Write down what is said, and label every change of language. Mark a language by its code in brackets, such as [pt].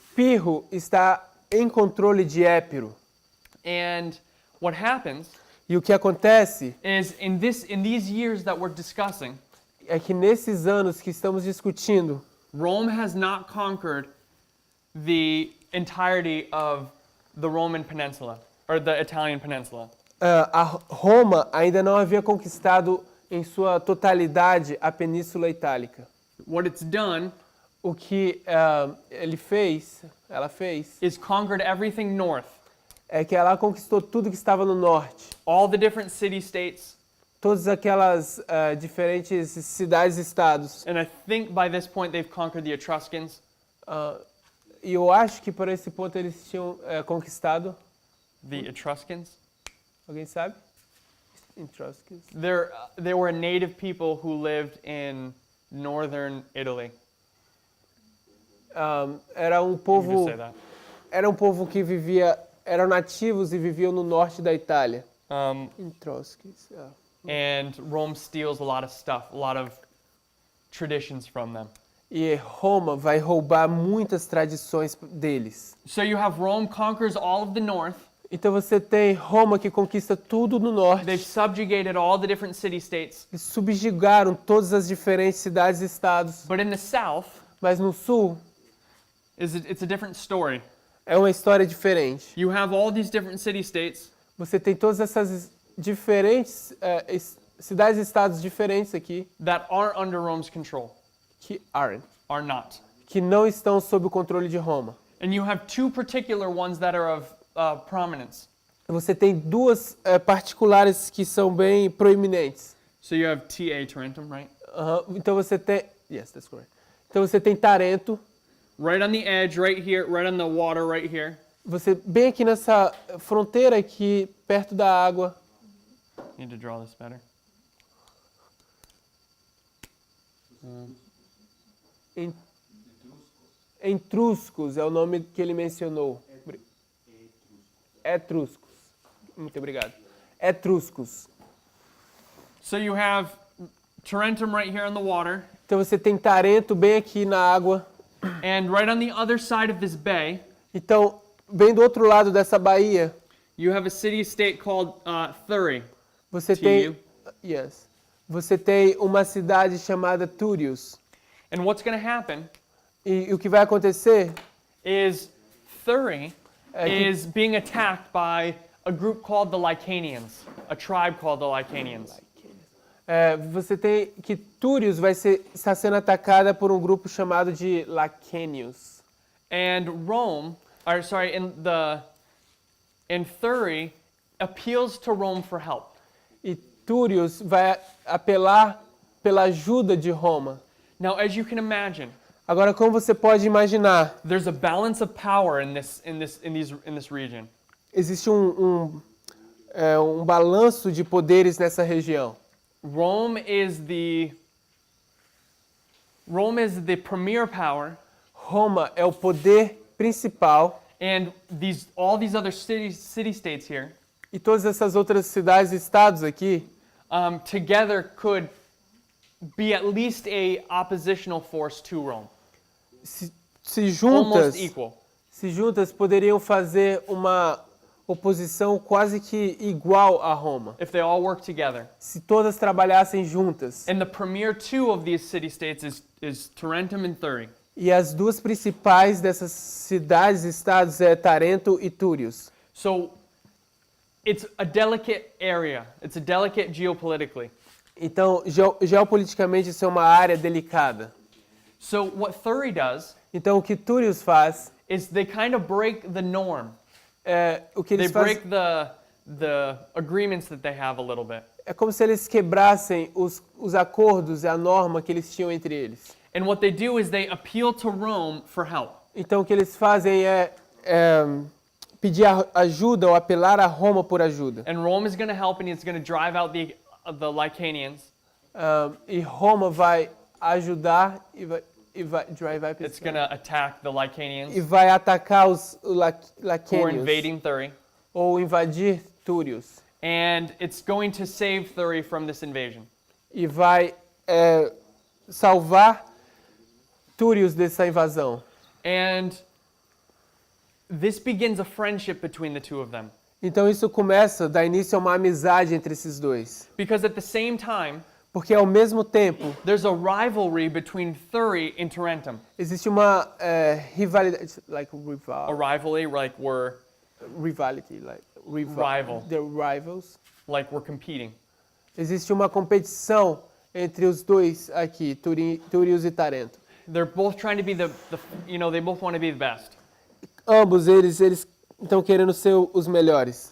[pt] Pirro está em controle de Épiro. [en] And what happens [pt] E o que acontece [en] is in these years that we're discussing, [pt] é que nesses anos que estamos discutindo, [en] Rome has not conquered the entirety of the Roman peninsula or the Italian peninsula. [pt] a Roma ainda não havia conquistado em sua totalidade a Península Itálica. [en] What it's done [pt] O que ela fez, [en] is conquered everything north, [pt] é que ela conquistou tudo que estava no norte. [en] all the different city-states, [pt] Todas aquelas diferentes cidades e estados. [en] and I think by this point they've conquered the Etruscans, [pt] E eu acho que por esse ponto eles tinham conquistado. [en] the Etruscans. [pt] Alguém sabe? Etruscans. [en] They were a native people who lived in northern Italy. [pt] Era um [en] You can [pt] povo. [en] just say that. [pt] Era um povo que vivia. Eram nativos e viviam no norte da Itália. [en] Etruscans. And Rome steals a lot of stuff, a lot of traditions from them. [pt] E Roma vai roubar muitas tradições deles. [en] So you have Rome conquers all of the north. [pt] Então você tem Roma que conquista tudo no norte. [en] They've subjugated all the different city-states. [pt] Eles subjugaram todas as diferentes cidades e estados. [en] But in the south, [pt] Mas no sul, [en] it's a different story. [pt] É uma história diferente. [en] You have all these different city-states [pt] Você tem todas essas diferentes cidades e estados diferentes aqui [en] that aren't under Rome's control, [pt] que [en] are not. [pt] que não estão sob o controle de Roma. [en] And you have two particular ones that are of prominence. [pt] Você tem duas particulares que são bem proeminentes. [en] So you have TA, Tarentum, right? [pt] Então você tem, [en] yes, that's correct. [pt] Então você tem Tarento. [en] Right on the edge, right here, right on the water, right here. [pt] Você bem aqui nessa fronteira aqui, perto da água. [en] Need to draw this better. [pt] Etruscos é o nome que ele mencionou. Etruscos. Muito obrigado. Etruscos. [en] So you have Tarentum right here on the water, [pt] Então você tem Tarento bem aqui na água. [en] and right on the other side of this bay, [pt] Então, bem do outro lado dessa baía, [en] you have a city-state called Thurii. [pt] você [en] To [pt] tem [en] you. yes. [pt] Você tem uma cidade chamada Túrios. [en] And what's going to happen [pt] E o que vai acontecer [en] is Thurii [pt] que- [en] is being attacked by a group called the Lycanians, a tribe called the Lycanians. [pt] você tem que Túrios está sendo atacada por um grupo chamado de Lacênios. [en] And Rome, and Thurii appeals to Rome for help. [pt] E Túrios vai apelar pela ajuda de Roma. [en] Now, as you can imagine, [pt] Agora, como você pode imaginar, [en] there's a balance of power in this region. [pt] existe um balanço de poderes nessa região. [en] Rome is the premier power, [pt] Roma é o poder principal [en] and all these other city-states here [pt] e todas essas outras cidades e estados aqui [en] together could be at least a oppositional force to Rome, [pt] se juntas, [en] almost equal. [pt] poderiam fazer uma oposição quase que igual a Roma, [en] If they all work together. [pt] se todas trabalhassem juntas. [en] And the premier two of these city-states is Tarentum and Thurii. [pt] E as duas principais dessas cidades e estados é Tarento e Túrios. [en] So it's a delicate area. It's a delicate geopolitically. [pt] Então, geopoliticamente, isso é uma área delicada. [en] So what Thurii does [pt] Então, o que Túrios faz, [en] is they kind of break the norm. [pt] o que [en] They [pt] eles fazem, [en] break the agreements that they have a little bit. [pt] é como se eles quebrassem os acordos e a norma que eles tinham entre eles. [en] And what they do is they appeal to Rome for help. [pt] Então, o que eles fazem é pedir ajuda ou apelar a Roma por ajuda. [en] And Rome is going to help, and it's going to drive out the Lycanians. [pt] E Roma vai ajudar e vai [en] drive up It's going to attack the Lycanians [pt] e vai atacar os [en] who are [pt] Lacênios [en] invading Thurii. [pt] ou invadir Túrios [en] And it's going to save Thurii from this invasion. [pt] e vai salvar Túrios dessa invasão. [en] And this begins a friendship between the two of them. [pt] Então isso dá início a uma amizade entre esses dois. [en] Because at the same time, [pt] Porque ao mesmo tempo [en] there's a rivalry between Thurii and Tarentum. [pt] existe uma rivalidade, [en] A rivalry like we're Rival. They're rivals. we're competing. [pt] Existe uma competição entre os dois aqui, Túrios e Tarento. [en] They're both trying to be they both want to be the best. [pt] Ambos eles estão querendo ser os melhores.